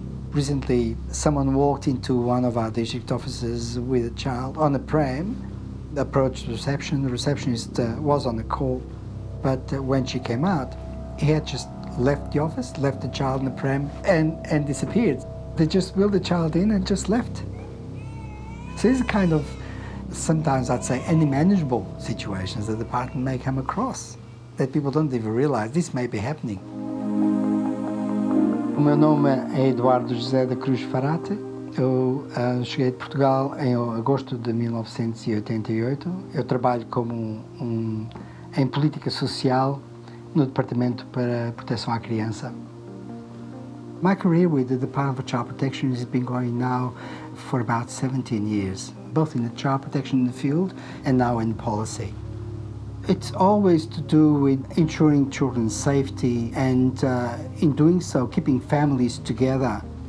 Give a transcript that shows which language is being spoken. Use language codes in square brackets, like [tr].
[en] Recently, someone walked into one of our district offices with a child on a pram, approached the reception. The receptionist was on the call, but when she came out, he had just left the office, left the child in the pram and disappeared. They just wheeled the child in and just left. So these are kind of, sometimes I'd say, unmanageable situations that the department may come across, that people don't even realize this may be happening. [pt] O meu nome é Eduardo José da Cruz Farate. Eu cheguei de Portugal em agosto de 1988. Eu trabalho como em política social no Departamento para Proteção à Criança. [en] My career with the Department for Child Protection has been going now for about 17 years, both in the child protection in the field and now in policy. It's always to do with ensuring children's safety and, in doing so, keeping families together.